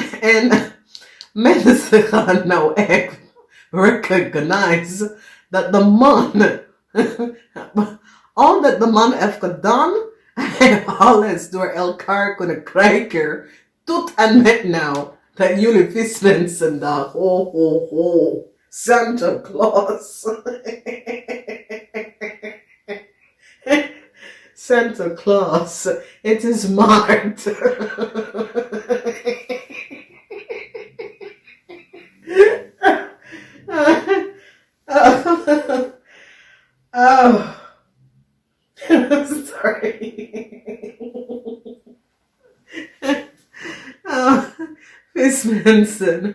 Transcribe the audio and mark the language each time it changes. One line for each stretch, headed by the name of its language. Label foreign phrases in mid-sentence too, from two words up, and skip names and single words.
Dutch: En mensen gaan nou echt recognize dat de man, al dat de man heeft gedaan, hij alles door elkaar kunnen krijgen, tot en met nou, dat jullie vismensen daar, ho ho ho, Santa Claus. Santa Claus, het is maart.
English: Oh, sorry.
Dutch: Vismensen.